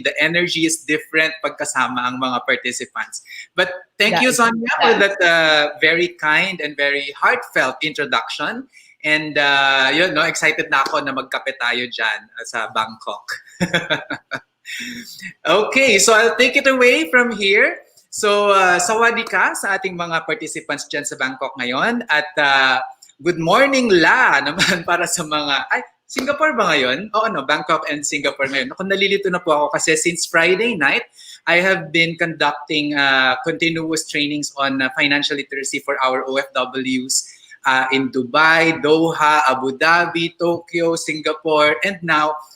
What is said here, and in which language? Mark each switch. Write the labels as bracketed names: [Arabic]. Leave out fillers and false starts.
[English] The energy is different [Filipino] pagkasama ang mga [English] participants. But thank you, Sonia, for that very kind and very heartfelt introduction. And excited [Filipino] na ako na magkape tayo dyan sa Bangkok. [English] Okay, so I'll take it away from here. [Filipino] So, sawadika sa ating mga participants dyan sa Bangkok ngayon. At [English] good morning [Filipino] la naman para sa mga... Singapore ba ngayon? Oo, no, Bangkok and Singapore ngayon. Kung nalilito na po ako kasi [English] since Friday night, I have been conducting continuous trainings on financial literacy for our OFWs in Dubai, Doha, Abu Dhabi, Tokyo, Singapore, and now